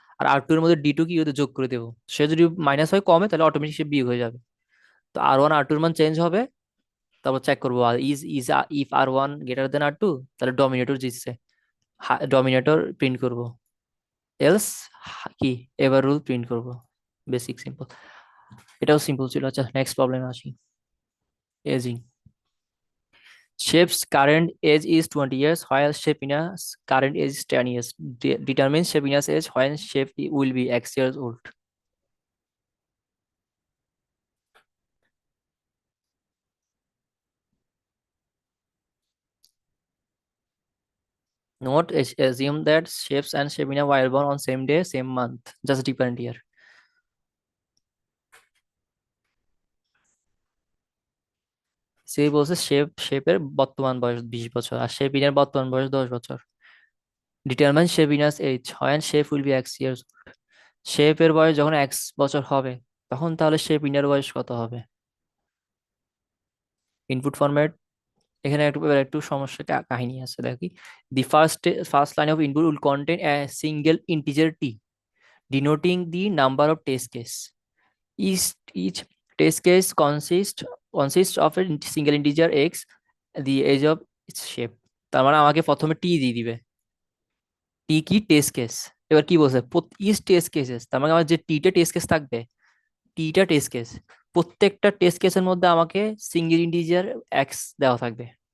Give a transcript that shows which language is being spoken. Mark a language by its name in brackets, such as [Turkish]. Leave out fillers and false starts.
[Bangla] আর R2 এর মধ্যে D2 কি ওদের যোগ করে দেবো, সে যদি মাইনাস হয় কমে তাহলে অটোমেটিক সে বিয়োগ হয়ে যাবে। তো R1 R2 এর মান চেঞ্জ হবে, তারপর চেক করবো is is if R1 greater than R2 তাহলে ডমিনেটর জিতছে, ডমিনেটর প্রিন্ট করব, এলস কি এবার রুল প্রিন্ট করব। বেসিক সিম্পল, এটাও সিম্পল ছিল। আচ্ছা নেক্সট প্রবলেম আসি। [English] Aging, Shape's current age is 20 years, while Shapina's current age is 10 years. Determine Shapina's age when Shape will be X years old. Note, assume that Shapes and Shapina were born on same day, same month, just different year. [Bangla] সে বলছে শেপের বর্তমান বয়স 20 বছর আর শেপিনের বর্তমান বয়স 10 বছর। [English] Determine Shapina's age when Shape will be X years old. [Bangla] শেপের বয়স যখন X বছর হবে তখন তাহলে শেপিনের বয়স কত হবে? ইনপুট ফরম্যাট, এখানে একটু সমস্যা কাহিনী আছে দেখি। [English] The first line of input will contain a single integer T denoting the number of test case. Each test case consists of a single integer x, the age of its shape। [Bangla] তার মানে আমাকে প্রথমে টি দিয়ে দিবে, টি কি টেস্ট কেস। এবার কি বলছে, ইচ টেস্ট কেসেস, তার মানে আমার যে টিটা টেস্ট কেস থাকবে, টিটা টেস্ট কেস, প্রত্যেকটা টেস্ট কেসের মধ্যে আমাকে সিঙ্গেল ইন্টিজার এক্স দেওয়া থাকবে।